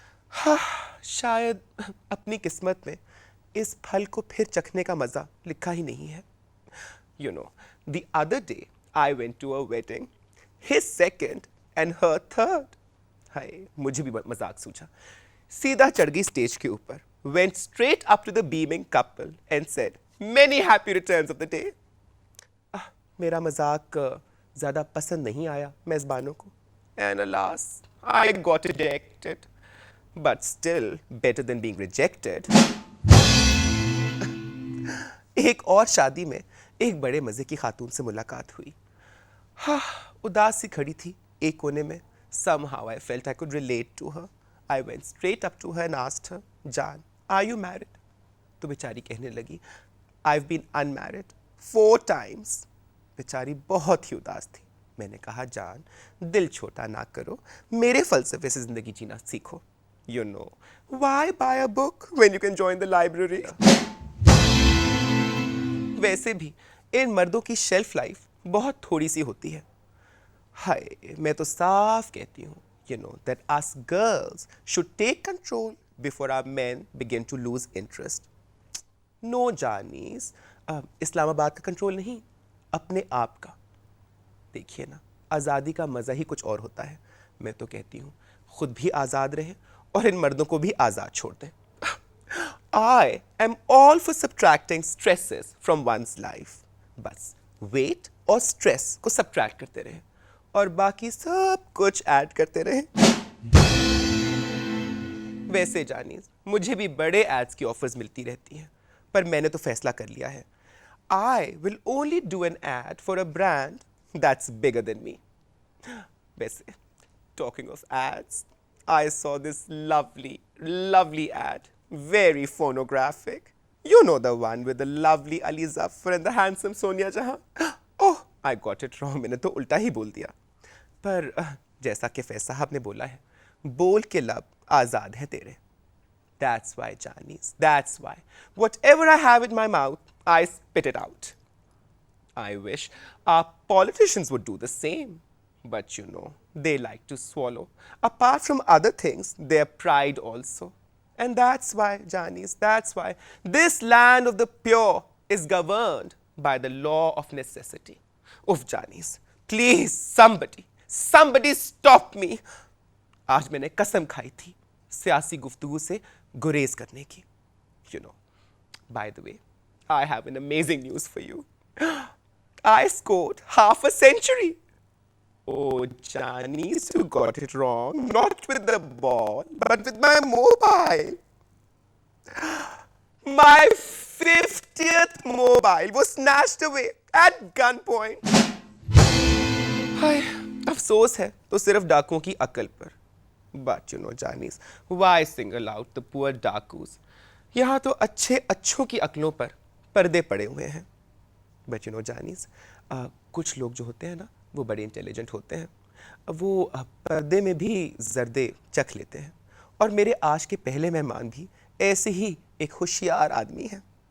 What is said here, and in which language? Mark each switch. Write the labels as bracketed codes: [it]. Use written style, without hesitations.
[hi] हाँ, शायद अपनी किस्मत में इस फल को फिर चखने का मज़ा लिखा ही नहीं है. [en] You know, the other day I went to a wedding, his second and her third. [hi] हाय, मुझे भी मजाक सूझा. सीधा चढ़ गई स्टेज के ऊपर, [en] went straight up to the beaming couple and said, many happy returns of the day. [hi] मेरा मजाक ज़्यादा पसंद नहीं आया मेज़बानों को. [en] And alas, I got ejected. But still better than being rejected. [hi] एक और शादी में एक बड़े मज़े की खातून से मुलाकात हुई. हाँ, उदास सी खड़ी थी एक कोने में. [en] Somehow I felt I could relate to her. I went straight up to her and asked her, Jaan, are you married? [hi] तो बेचारी कहने लगी, [en] I've been unmarried 4 times. [hi] बेचारी बहुत ही उदास थी. मैंने कहा, जान, दिल छोटा ना करो, मेरे फ़लसफ़े से ज़िंदगी जीना सीखो. [en] You know, why buy a book when you can join the library? [hi] वैसे भी इन मर्दों की शेल्फ लाइफ बहुत थोड़ी सी होती है. हाय, मैं तो साफ कहती हूँ, [en] you know, that us girls should take control before our men begin to lose interest. [hi] No, जानीस, Islamabad का कंट्रोल नहीं, अपने आप का. देखिए ना, आज़ादी का मज़ा ही कुछ और होता है. मैं तो कहती हूँ, खुद भी आज़ाद रहे और इन मर्दों को भी आज़ाद छोड़ दें. [en] I am all for subtracting stresses from one's life. [hi] बस weight और stress को subtract करते रहें और बाकी सब कुछ ऐड करते रहें. वैसे जानिए, मुझे भी बड़े एड्स की ऑफर्स मिलती रहती हैं, पर मैंने तो फैसला कर लिया है. [en] I will only do an ad for a brand that's bigger than me. वैसे, talking of ads, I saw this lovely ad, very phonographic. You know the one with the lovely Ali Zafar and the handsome Sonia Jahan. Oh, I got it wrong. [hi] मैंने तो उल्टा ही बोल दिया. पर जैसा कि फैज साहब ने बोला है, बोल के लब आज़ाद है तेरे. [en] That's why, Janice, that's why. Whatever I have in my mouth, I spit it out. I wish our politicians would do the same. But you know, they like to swallow, apart from other things, their pride also. And that's why, Janice, that's why this land of the pure is governed by the law of necessity. Oof, Janice, please, somebody stop me. [hi] आज मैंने कसम खाई थी सियासी गुफ्तगू से गुरेज करने की. [en] You know, by the way, I have an amazing news for you. I scored half a century. Oh, Janice, you got it wrong. Not with the ball, but with my mobile. My 50th mobile was snatched away at gunpoint. [hi] हाय, अफसोस है तो सिर्फ डाकुओं की अकल पर. [en] But you know, Janice, why single out the poor dakus? [hi] यहाँ तो अच्छों की अकलों पर पर्दे पड़े हुए हैं. [en] But you know, [hi] Janice, कुछ लोग जो होते हैं ना, वो बड़े इंटेलिजेंट होते हैं. वो पर्दे में भी जर्दे चख लेते हैं. और मेरे आज के पहले मेहमान भी ऐसे ही एक होशियार आदमी है.